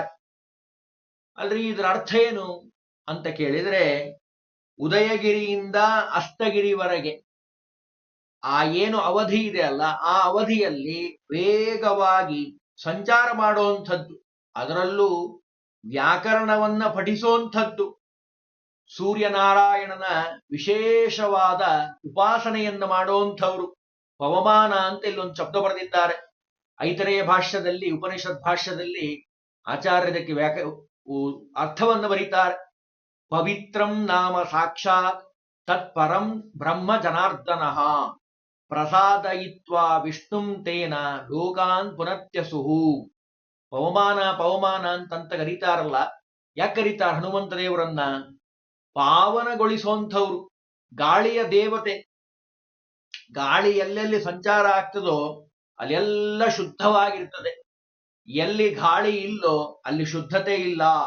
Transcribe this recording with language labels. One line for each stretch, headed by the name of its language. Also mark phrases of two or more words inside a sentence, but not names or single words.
Kannada: ಅಲ್ರಿ ಇದರ ಅರ್ಥ ಏನು ಅಂತ ಕೇಳಿದ್ರೆ, ಉದಯಗಿರಿಯಿಂದ ಅಸ್ತಗಿರಿವರೆಗೆ ಆ ಏನು ಅವಧಿ ಇದೆ ಅಲ್ಲ, ಆ ಅವಧಿಯಲ್ಲಿ ವೇಗವಾಗಿ ಸಂಚಾರ ಮಾಡುವಂಥದ್ದು, ಅದರಲ್ಲೂ ವ್ಯಾಕರಣವನ್ನ ಪಠಿಸುವಂಥದ್ದು, ಸೂರ್ಯನಾರಾಯಣನ ವಿಶೇಷವಾದ ಉಪಾಸನೆಯನ್ನ ಮಾಡುವಂಥವ್ರು. ಪವಮಾನ ಅಂತ ಇಲ್ಲೊಂದು ಶಬ್ದ ಬರೆದಿದ್ದಾರೆ. ಐತರೇಯ ಭಾಷ್ಯದಲ್ಲಿ, ಉಪನಿಷತ್ ಭಾಷ್ಯದಲ್ಲಿ ಆಚಾರ್ಯದಕ್ಕೆ ಅರ್ಥವನ್ನು ಬರೀತಾರೆ.
Sanskrit: ಪವಿತ್ರಂ ನಾಮ ಸಾಕ್ಷಾತ್ ತತ್ಪರಂ ಬ್ರಹ್ಮ ಜನಾರ್ದನಃ ಪ್ರಸಾದಯಿತ್ವಾ ವಿಷ್ಣುಂ ತೇನ ಲೋಕಾನ್ ಪುನತ್ಯಸುಹು.
Kannada: ಪವಮಾನ ಪವಮಾನ ಅಂತಂತ ಕರೀತಾರಲ್ಲ, ಯಾಕೆ ಕರೀತಾರ ಹನುಮಂತ ದೇವರನ್ನ? ಪಾವನಗೊಳಿಸುವಂಥವ್ರು, ಗಾಳಿಯ ದೇವತೆ. ಗಾಳಿ ಎಲ್ಲೆಲ್ಲಿ ಸಂಚಾರ ಆಗ್ತದೋ ಅಲ್ಲೆಲ್ಲ ಶುದ್ಧವಾಗಿರ್ತದೆ, ಎಲ್ಲಿ ಗಾಳಿ ಇಲ್ಲೋ ಅಲ್ಲಿ ಶುದ್ಧತೆ ಇಲ್ಲ.